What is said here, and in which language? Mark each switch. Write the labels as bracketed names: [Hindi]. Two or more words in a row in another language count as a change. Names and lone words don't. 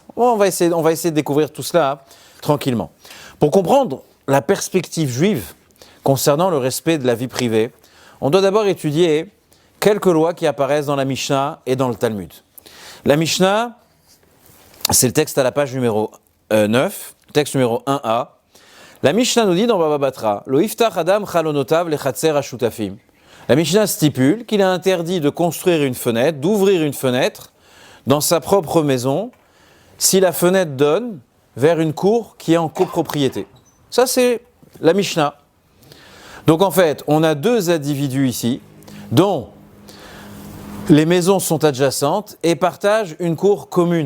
[French] Bon, on va essayer de découvrir tout cela tranquillement. Pour comprendre la perspective juive concernant le respect de la vie privée, on doit d'abord étudier quelques lois qui apparaissent dans la Mishnah et dans le Talmud. La Mishnah, c'est le texte à la page numéro 9, texte numéro 1a. La Mishnah nous dit dans Baba Batra, [Hebrew] לא יפתח אדם חלונותיו לחצר השותפים. [French] La Mishnah stipule qu'il est interdit de construire une fenêtre, d'ouvrir une fenêtre dans sa propre maison si la fenêtre donne vers une cour qui est en copropriété. Ça, c'est la Mishnah. Donc en fait, on a deux individus ici dont les maisons sont adjacentes et partagent une cour commune.